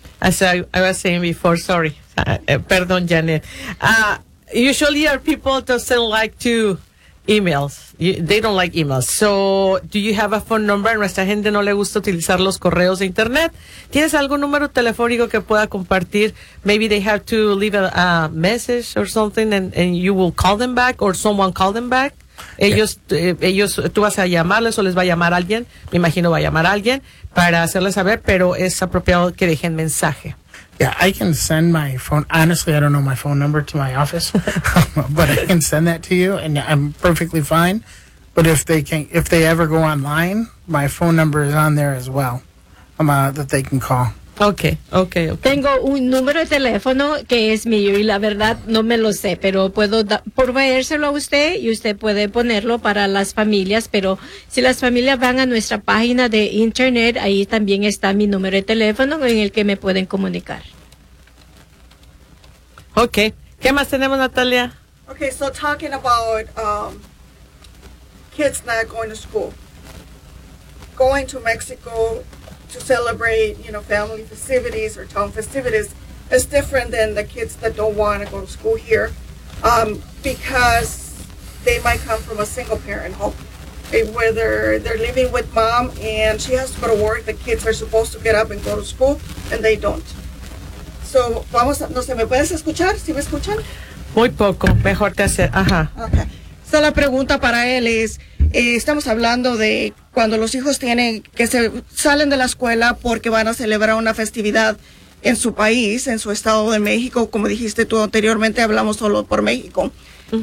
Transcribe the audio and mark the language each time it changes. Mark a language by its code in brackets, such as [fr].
[en] As I was saying before, sorry. [es] Perdón, [en] Janet. Usually our people doesn't like to... Emails. They don't like emails. So, do you have a phone number? [es] Nuestra gente no le gusta utilizar los correos de internet. ¿Tienes algún número telefónico que pueda compartir? [en] Maybe they have to leave a message or something and you will call them back or someone call them back. [es] Ellos, tú vas a llamarles o les va a llamar alguien. Me imagino va a llamar a alguien para hacerles saber, pero es apropiado que dejen mensaje. [en] Yeah, I can send my phone. Honestly, I don't know my phone number to my office, but I can send that to you, and I'm perfectly fine. But if they ever go online, my phone number is on there as well, that they can call. Okay. [es] Tengo un número de teléfono que es mío y la verdad no me lo sé, pero puedo proveérselo a usted y usted puede ponerlo para las familias, pero si las familias van a nuestra página de internet, ahí también está mi número de teléfono en el que me pueden comunicar. Okay. ¿Qué más tenemos, Natalia? [en] Okay, so talking about kids not going to school. Going to Mexico to celebrate, you know, family festivities or town festivities is different than the kids that don't want to go to school here, because they might come from a single parent home. Whether they're living with mom and she has to go to work, the kids are supposed to get up and go to school and they don't. [es] So, vamos a, no sé, ¿me puedes escuchar? ¿Sí me escuchan? Muy poco, mejor te hace, ajá. [en] Okay. [es] So, la pregunta para él es, estamos hablando de cuando los hijos tienen que se salen de la escuela porque van a celebrar una festividad en su país, en su estado de México, como dijiste tú anteriormente, hablamos solo por México. Uh-huh.